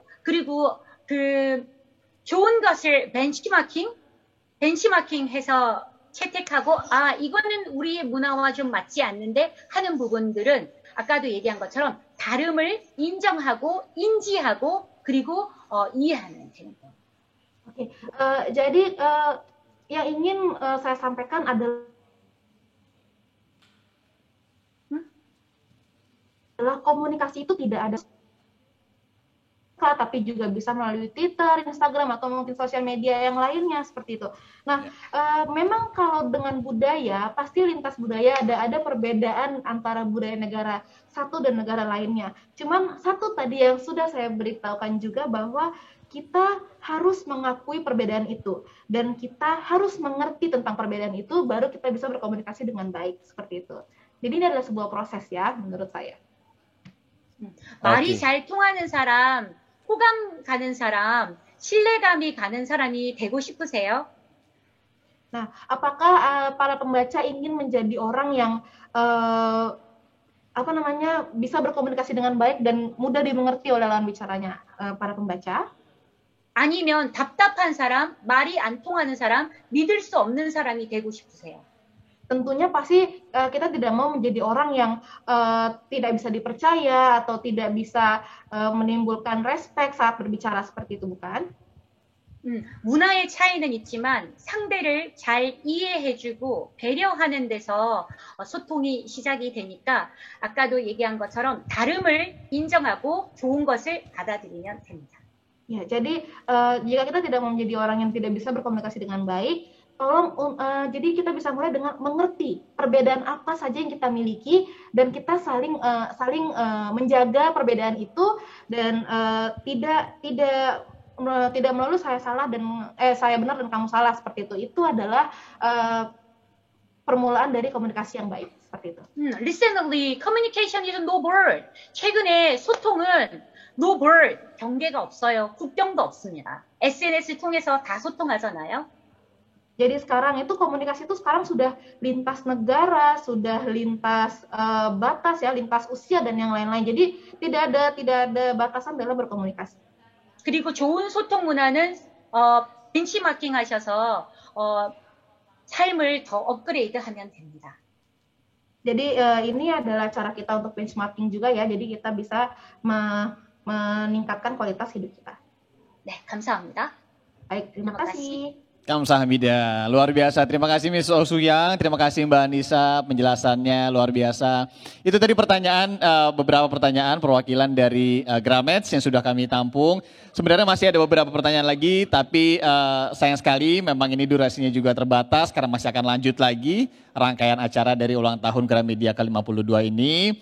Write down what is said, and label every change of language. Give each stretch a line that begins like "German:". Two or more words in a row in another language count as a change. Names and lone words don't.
Korean: 그리고 그 좋은 것을 벤치마킹해서 채택하고 이거는 우리의 문화와 좀 맞지 않는데 하는 부분들은 아까도 얘기한 것처럼 다름을 인정하고 인지하고 그리고 이해하면 되는 거예요.
Indonesian: Oke, jadi yang ingin saya sampaikan adalah komunikasi itu tidak ada tapi juga bisa melalui Twitter, Instagram, atau mungkin sosial media yang lainnya seperti itu. Nah, memang kalau dengan budaya, pasti lintas budaya ada perbedaan antara budaya negara satu dan negara lainnya. Cuman satu tadi yang sudah saya beritahukan juga bahwa kita harus mengakui perbedaan itu dan kita harus mengerti tentang perbedaan itu baru kita bisa berkomunikasi dengan baik seperti itu. Jadi ini adalah sebuah proses ya menurut saya.
Korean: 말이 잘 통하는 사람, 호감 가는 사람, 신뢰감이 가는 사람이 되고 싶으세요?
Indonesian: Nah, apakah para pembaca ingin menjadi orang yang bisa berkomunikasi dengan baik dan mudah dimengerti oleh lawan bicaranya para pembaca?
Korean: 아니면 답답한 사람, 말이 안 통하는 사람, 믿을 수 없는 사람이 되고 싶으세요?
Indonesian: Tentunya pasti kita tidak mau menjadi orang yang tidak bisa dipercaya atau tidak bisa menimbulkan respect saat berbicara seperti itu, bukan?
Korean: 문화의 차이는 있지만 상대를 잘 이해해주고 배려하는 데서 소통이 시작이 되니까 아까도 얘기한 것처럼 다름을 인정하고 좋은 것을 받아들이면 됩니다.
Indonesian: Ya, jadi jika kita tidak mau menjadi orang yang tidak bisa berkomunikasi dengan baik, jadi kita bisa mulai dengan mengerti perbedaan apa saja yang kita miliki dan kita saling menjaga perbedaan itu dan tidak melulu saya salah dan saya benar dan kamu salah seperti itu. Itu adalah permulaan dari komunikasi yang baik seperti itu.
English: Recently, communication is no word.
Korean: 최근에 소통은
English: no word,
Korean: 경계가 없어요. 국경도 없습니다. SNS를 통해서 다 소통하잖아요.
Indonesian: Jadi sekarang itu komunikasi itu sekarang sudah lintas negara, sudah lintas batas ya, lintas usia dan yang lain-lain. Jadi tidak ada batasan dalam berkomunikasi.
Korean: 그리고 좋은 소통 문화는 벤치마킹 하셔서 삶을 더 업그레이드하면 됩니다.
Indonesian: Jadi ini adalah cara kita untuk benchmarking juga ya. Jadi kita bisa meningkatkan kualitas hidup kita.
Korean: 네, 감사합니다.
Indonesian: Baik, terima kasih. Kamsahamnida, luar biasa. Terima kasih Miss Osuyang, terima kasih Mbak Anissa penjelasannya luar biasa. Itu tadi pertanyaan, beberapa pertanyaan perwakilan dari Gramets yang sudah kami tampung. Sebenarnya masih ada beberapa pertanyaan lagi, tapi sayang sekali memang ini durasinya juga terbatas karena masih akan lanjut lagi rangkaian acara dari ulang tahun Gramedia ke-52 ini.